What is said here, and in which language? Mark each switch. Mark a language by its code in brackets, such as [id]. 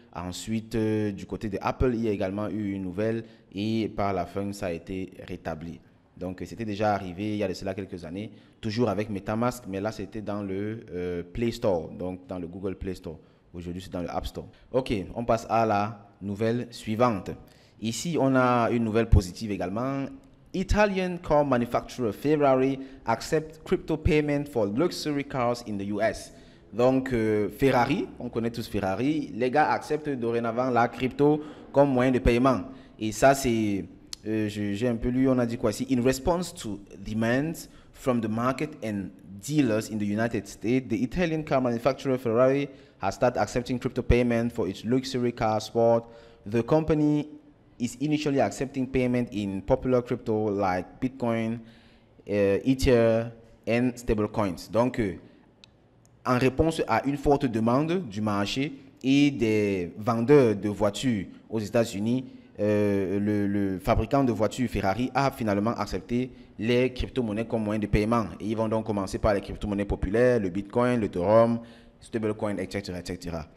[fr] Ensuite, du côté de Apple, il y a également eu une nouvelle et par la fin, ça a été rétabli. Donc, c'était déjà arrivé il y a de cela quelques années, toujours avec MetaMask, mais là, c'était dans le Play Store, donc dans le Google Play Store. Aujourd'hui, c'est dans le App Store. OK, on passe à la nouvelle suivante. Ici, on a une nouvelle positive également. [en] Italian car manufacturer Ferrari accepts crypto payment for luxury cars in the US. [fr] Donc, Ferrari, on connaît tous Ferrari, les gars acceptent dorénavant la crypto comme moyen de paiement. Et ça, c'est, j'ai un peu lu, on a dit quoi ici? [en] In response to demands from the market and dealers in the United States, the Italian car manufacturer Ferrari has started accepting crypto payment for its luxury car sport. The company is initially accepting payment in popular crypto like Bitcoin, Ether and stablecoins. [fr] Donc, en réponse à une forte demande du marché et des vendeurs de voitures aux États-Unis, le fabricant de voitures Ferrari a finalement accepté les crypto-monnaies comme moyen de paiement. Et ils vont donc commencer par les crypto-monnaies populaires, le Bitcoin, le Ethereum, stablecoin, etc., etc.